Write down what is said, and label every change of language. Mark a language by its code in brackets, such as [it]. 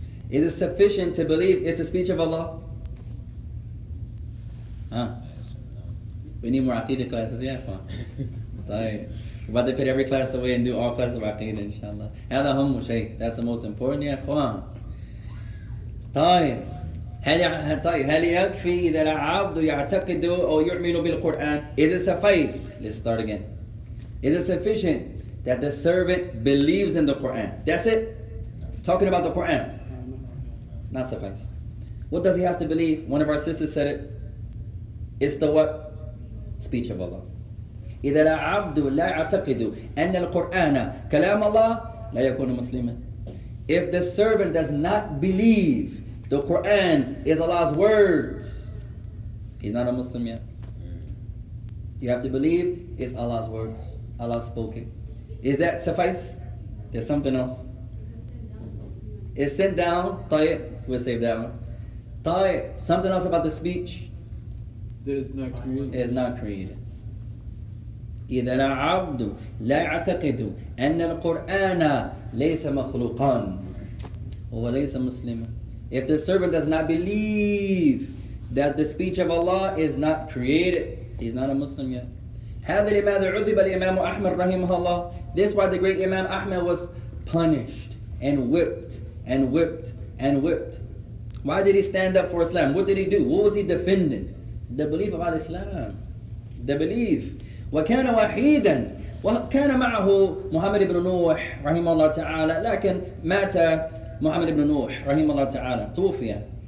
[en] Is it sufficient to believe it's the speech of Allah? Huh? We need more Aqidah classes, yeah. [ar] طيب. [en] We're about to put every class away and do all classes of Aqidah, inshallah. [ar] هذا أهم شيء. [en] That's the most important, [ar] يا إخوان. طيب. هل يكفي إذا العبد يعتقد أو يؤمن بالقرآن? [en] Is it suffice? Let's start again. Is it sufficient that the servant believes in the Quran? That's it? Talking about the Quran. Not suffice. What does he have to believe? One of our sisters said it. It's the what? Speech of Allah. [ar] إذا العبد لا يعتقد أن القرآن كلام الله لا يكون مسلما. [en] If the servant does not believe the Quran is Allah's words, he's not a Muslim yet. You have to believe it's Allah's words. Allah spoke it. Is that suffice? There's something else. It's sent down. طيب. We'll save that one. طيب. Something else about the speech. That is not created. It is not created. [ar] إذا العبد لا يعتقد أن القرآن ليس مخلوقا وهو ليس مسلما. [en] If the servant does not believe that the speech of Allah is not created, he's not a Muslim yet. [ar] هذا لماذا عذب الإمام أحمد رحمه الله. [en] This is why the great Imam Ahmad was punished and whipped and whipped and whipped. Why did he stand up for Islam? What did he do? What was he defending? The belief of Al-Islam. The belief. [ar] وكان وحيدا وكان معه محمد بن نوح رحمه الله تعالى لكن مات محمد بن نوح رحمه الله تعالى توفي.